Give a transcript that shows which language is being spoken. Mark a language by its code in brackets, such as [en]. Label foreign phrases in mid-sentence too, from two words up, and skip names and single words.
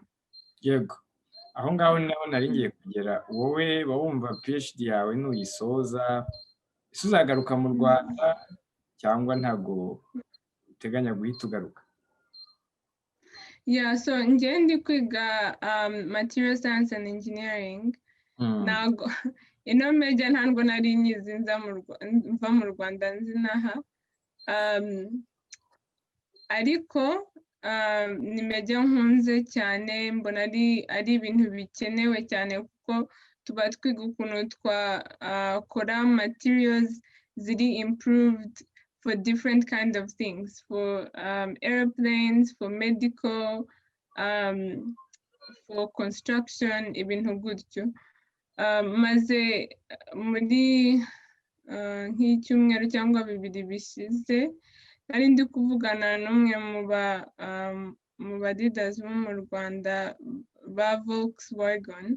[rw] Yego. Aho ngaho naho nari ngiye kugera. Wowe wumva PhD yawe nuyisoza uzagaruka mu Rwanda cyangwa ntago uteganya guhita ugaruka? So njye ndi kwiga [en] material science and engineering. [rw] Nago ino major ntabwo nari nyizi mva mu Rwanda nzi naha, ariko ni major nkunze cyane, mbona ari ibintu bikenewe cyane, kuko tuba twiga ukuntu twakora materials ziri improved [en] for different kind of things, for airplanes, for medical, for construction, [rw] ibintu gutyo. Maze muri nk'icyumweru cyangwa bibiri bishize nari ndi kuvugana n'umwe mu ba leaders bo mu Rwanda ba Volkswagen.